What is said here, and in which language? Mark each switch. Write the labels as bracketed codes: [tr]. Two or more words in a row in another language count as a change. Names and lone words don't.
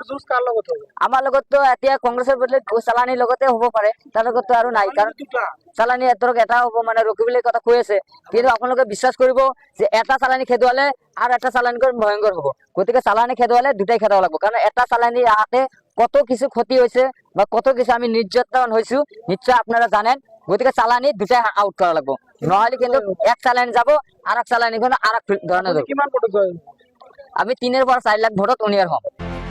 [as] আমাৰ লগত তো এতিয়া কংগ্ৰেছৰ বদলে চালানিৰ লগতে হ'ব পাৰে, তাৰ লগত তো আৰু নাই। কাৰণ চালানি ধৰক এটা হ'ব, মানে ৰকিবুলে কথা কৈ আছে। কিন্তু আপোনালোকে বিশ্বাস কৰিব যে এটা চালানি খেদুৱালে আৰু এটা চালানিকৈ ভয়ংকৰ হ'ব। গতিকে চালানি খেদুৱালে দুটাই খেদাব লাগিব। কাৰণ এটা চালানি আহাতে কত কিছু ক্ষতি হৈছে বা কত কিছু [bn] আমি নির্যাতন হয়েছি, নিশ্চয় আপনারা জানেন। গতিকে চালানি দুটাই আউট করা লাগবে, নহলে কিন্তু এক চালানি যাব আর এক চালানি আর এক ধরনের। [as] আমি 3 এর পর 4 লাখ ভোটত উনিয়ার হম।